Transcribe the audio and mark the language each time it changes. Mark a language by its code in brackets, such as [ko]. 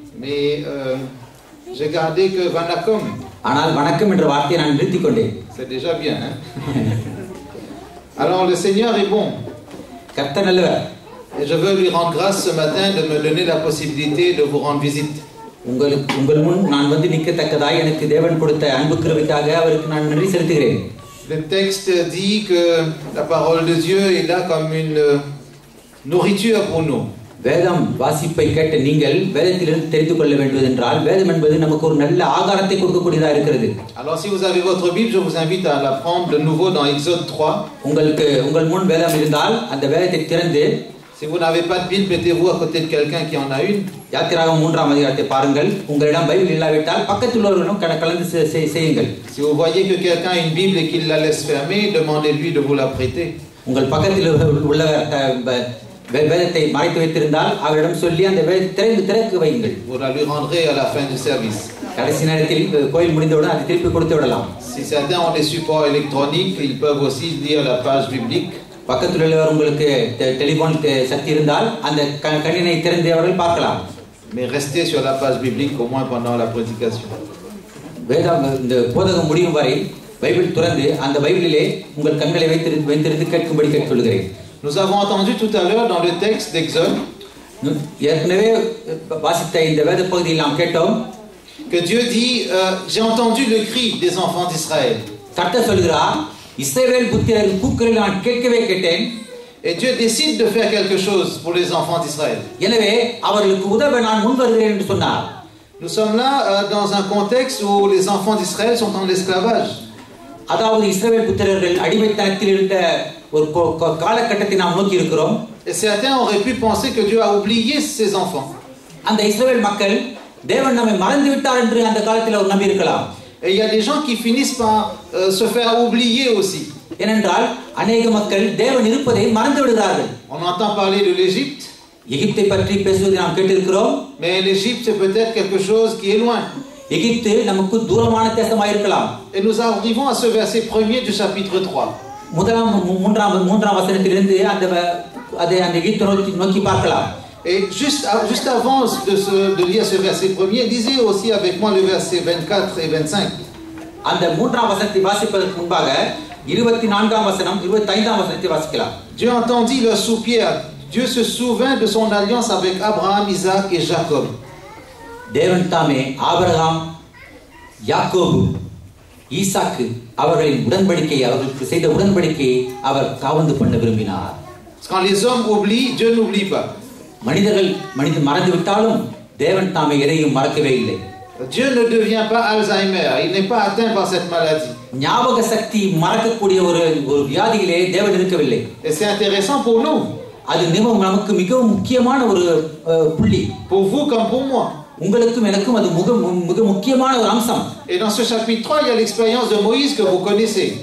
[fr] Mais j'ai gardé que vanakom. [ta] ஆனால் வணக்கம் என்ற வார்த்தையை நான் நிறுத்திக் கொண்டேன். [fr] C'est déjà bien, hein? Alors le Seigneur est bon. [ta] கர்த்தர் நல்லவர். [fr] Et je veux lui rendre grâce ce matin de me donner la possibilité de vous rendre visite. [ta] உங்கள் முன் நான் வந்து நிற்கத்தக்கதாய் எனக்கு தேவன் கொடுத்த அன்பு கிருபைக்காக அவருக்கு நான் நன்றி செலுத்துகிறேன். [fr] Le texte dit que la parole de Dieu est là comme une nourriture pour nous. [ta] வேதம் வாசிப்பை கேட்ட நீங்கள் வேதத்திலிருந்து தெரிந்து கொள்ள வேண்டியது என்றால் வேதம் என்பது நமக்கு ஒரு நல்ல ஆகாரத்தை கொடுக்கக்கூடியதா இருக்கிறது. [fr] Alors si vous avez votre Bible, je vous invite à la prendre de nouveau dans Exode 3. [ta] உங்கள் முன் வேதம் இருந்தால் அந்த வேதத்தை திறந்து, [fr] si vous n'avez pas de Bible, mettez-vous à côté de quelqu'un qui en a une. [ta] யாத்திராகமம் 3ஆம் அதிகாரத்தை பாருங்கள். உங்களிடம் பைபிள் இல்லாவிட்டால் பக்கத்தில் உள்ளவர்களும் கலந்து செய்யுங்கள். [fr] Si vous voyez que quelqu'un a une Bible et qu'il la laisse fermée, demandez-lui de vous la prêter. [ta] உங்கள் பக்கத்தில் உள்ளவர் வேதத்தை மறைத்து வைத்திருந்தால் அவரிடம் சொல்லி அந்த வேதத்தை திறக்க வையுங்கள். [fr] Vous la lui rendrez à la fin du service. [ta] கடைசி நேரத்தில் கோயில் முடிந்தவுடன் அதை திருப்பி கொடுத்து விடலாம். [fr] Si certains ont des supports électroniques, ils peuvent aussi lire la page biblique. [ta] பக்கத்தில் உள்ளவர் உங்களுக்கு டெலிபோன் சக்தி இருந்தால் அந்த கணினை திறந்து அவர்கள் பார்க்கலாம். [fr] Mais restez sur la page biblique au moins pendant la prédication. [ta] வேதம் இந்த போதகம் முடியும் வரை பைபிள் திறந்து அந்த பைபிளிலே உங்கள் கண்களை வைத்திருந்து கேட்கும்படி கேட்டுக்கொள்கிறேன். [fr] Nous avons entendu tout à l'heure dans le texte d'Exode [ta] ஏற்கனவே வாசித்த இந்த வேத பகுதியில் நாம் கேட்டோம் [fr] que Dieu dit j'ai entendu le cri des enfants d'Israël. [ta] கர்த்தர் சொல்கிறார், இஸ்ரவேல் புத்திரரின் கூக்குரலை நான் கேட்கவே கேட்டேன். [fr] Et Dieu décide de faire quelque chose pour les enfants d'Israël. [ta] எனவே அவர்களுக்கு உதவ நான் முன் வருகிறேன் என்று சொன்னார். [fr] Nous sommes là dans un contexte où les enfants d'Israël sont en esclavage. [ta] அதாவது இஸ்ரவேல் புத்திரர்கள் அடிமைத்தனத்தில் இருந்த ஒரு காலகட்டத்தை நாம் நோக்கி இருக்கிறோம். [fr] Et certains auraient pu penser que Dieu a oublié ses enfants. [ta] அந்த இஸ்ரவேல் மக்கள் தேவன் நம்மை மறந்து விட்டார் என்று அந்த காலத்தில் ஒரு நம்பி இருக்கலாம். [fr] Et il y a des gens qui finissent par se faire oublier aussi. [ta] ஏனென்றால் [hi] अनेक [ta] மக்கள் தேவன் இருப்பதை மறந்து விடுகிறார்கள். [fr] On entend parler de l'Égypte. [ta] எகிப்தை பற்றி பேசுவதை நாம் கேட்டிருக்கிறோம். [fr] Mais l'Égypte c'est peut-être quelque chose qui est loin. [ta] எகிப்து நமக்கு தூரமான தேசமாக இருக்கலாம். [fr] Et nous arrivons à ce verset 1er du chapitre 3. [ta] மூன்றாம் வசனத்திலிருந்து அந்த எகிப்தை நோக்கி பார்க்கலாம். [fr] Et juste avant de lire ce verset premier, lisez aussi avec moi le verset 24 et 25. [ta] அந்த மூன்றாம் வசனத்தை வாசிப்பதற்கு முன்பாக 24ஆம் வசனம் 25ஆம் வசனத்தை வாசிக்கலாம். [fr] Dieu entendit leur soupière. Dieu se souvint de son alliance avec Abraham, Isaac et Jacob. [ta] தேவன் தாமே ஆபிரகாம், யாக்கோபு, ஈசாக்கு அவர்களின் உடன்படிக்கையை, அவர்களுக்கு செய்த உடன்படிக்கையை அவர் காவந்து பண்ண விரும்பினார். [fr] Quand les hommes oublient, Dieu n'oublie pas. [ta] மனிதர்கள் மறந்து விட்டாலும் தேவன் தாமே எதையும் மறக்கவே இல்லை. [fr] Dieu ne devient pas Alzheimer, il n'est pas atteint par cette maladie. [ta] ஞாபக சக்தி மறக்கக்கூடிய ஒரு வியாதியிலே தேவன் இருக்கவில்லை. [fr] Et c'est intéressant pour nous. [ta] அது நமக்கு மிகவும் முக்கியமான ஒரு புள்ளி. [fr] Pour vous comme pour moi. [ta] உங்களுக்கும் எனக்கும் அது மிக முக்கியமான ஒரு அம்சம். [fr] Et dans ce chapitre 3, il y a l'expérience de Moïse que vous connaissez.